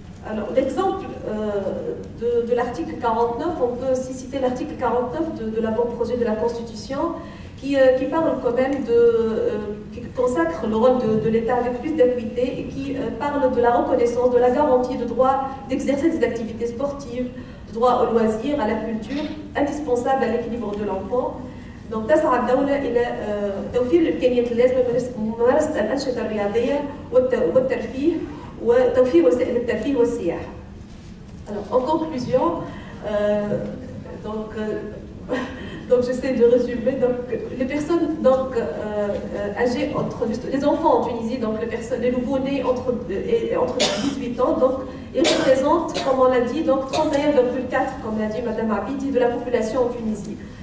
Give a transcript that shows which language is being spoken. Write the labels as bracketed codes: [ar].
[fr] Alors, l'exemple de l'article 49, on peut aussi citer l'article 49 de l'avant-projet de la Constitution, qui parle quand même qui consacre le rôle de l'État avec plus d'acuité et qui parle de la reconnaissance, de la garantie de droit d'exercer des activités sportives, de droit au loisir, à la culture, indispensable à l'équilibre de l'enfant. [ar] Donc, تسعى الدولة إلى توفير الإمكانيات اللازمة لممارسة الأنشطة الرياضية والترفيه وتوفير وسائل الترفيه والسياحة. [fr] Alors, en conclusion, donc j'essaie de résumer. Donc, les personnes âgées les enfants en Tunisie, donc les nouveau-nés entre 18 ans, donc ils représentent, comme on l'a dit, donc 31,4, comme l'a dit Mme Abidi, de la population en Tunisie.